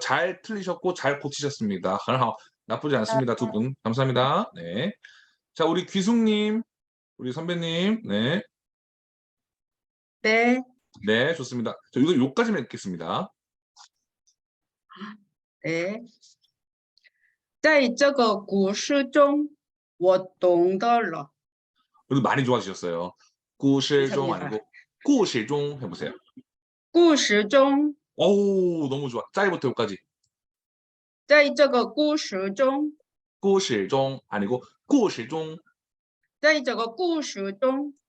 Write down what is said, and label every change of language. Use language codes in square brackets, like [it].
[ko] 잘 틀리셨고 잘 고치셨습니다. 나쁘지 않습니다. 2분. 감사합니다. 네. 자, 우리 귀숙님, 우리 선배님. 네. 네, 네, 좋습니다. 저 이거 요까지만 읽겠습니다. 네. [zh] 在这个故事中，我懂得了。 [ko] 그래도 많이 좋아지셨어요. 꾸실종 감사합니다. 아니고 꾸실종 해보세요. [zh] 故事中， [ko] 오, 너무 좋아. 짜이부터 요까지. [zh] 在这个故事中， [ko] 꾸실종 아니고 꾸실종. [zh] 在这个故事中，